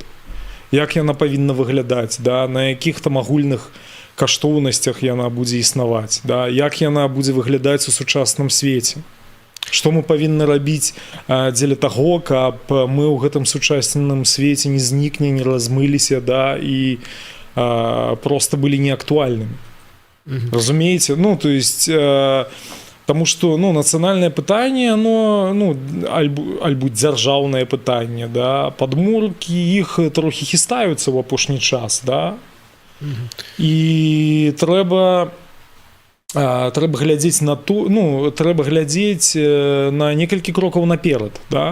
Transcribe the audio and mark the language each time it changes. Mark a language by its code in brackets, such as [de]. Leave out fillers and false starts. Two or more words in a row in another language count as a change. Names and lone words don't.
[be] Як яна павінна выглядаць, да? На якіх там агульных каштоўнасцях яна будзе існаваць, да? Як яна будзе выглядаць у сучасным свеце. Што мы павінны рабіць дзеля таго, каб мы ў гэтым сучасным свеце не знікне, не размыліся, да? [ru] І просто были неактуальными. Разумеете? Ну, то есть, потому что, ну, национальное пытание, оно, [be] альбо дзяржаўнае пытанне, да, падмуркі іх трохі хістаюцца ў апошні час, да? І трэба глядзець на то, ну, трэба глядзець на некалькі крокаў наперад, да?